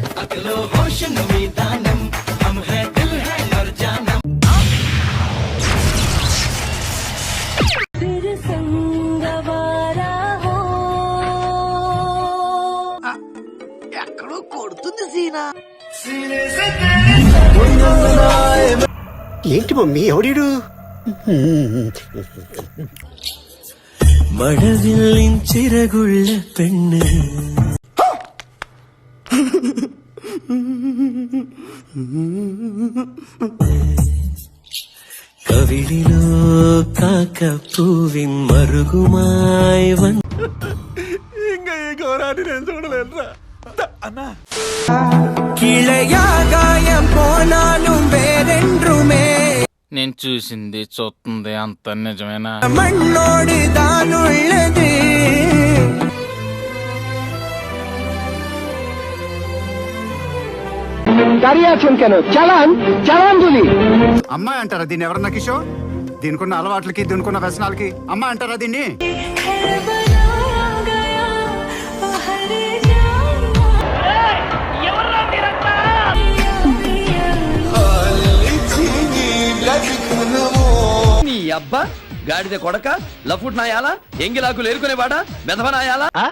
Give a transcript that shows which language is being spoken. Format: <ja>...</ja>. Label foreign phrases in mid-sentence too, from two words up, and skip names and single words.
<te>ఎక్కడో కొడుతుంది సీనా. ఏంటి మమ్మీ ఎవడీడు?</te> <ml>മഴവില്ലിഞ്ചിറകുള്ള പെണ്ണ് കവിളിലോ കാക്കപ്പൂവിൻ മറുകുമായി വന്ന്</ml> <te>ఇంకా ఈ ఘోరాన్ని నేను చూడలేనురా అన్నా.</te> <ta>கிளை காயம் போனாலும் வேர் என்றுமே</ta> <te>నేను చూసింది చూస్తుంది అంత నిజమేనా?</te> <ta>மண்ணோடு தான் உள்ளது</ta> <te>అమ్మాయి అంటారా దీన్ని? ఎవరన్నా కిషోర్, దీనికున్న అలవాట్లకి దీనికున్న వ్యసనాలకి అమ్మాయి అంటారా దీన్ని? నీ అబ్బా గాడిద కొడక, లఫుట్ నాయాలా, ఎంగిలాకులు ఏరుకునేవాడా, మెదవ నాయాలా.</te>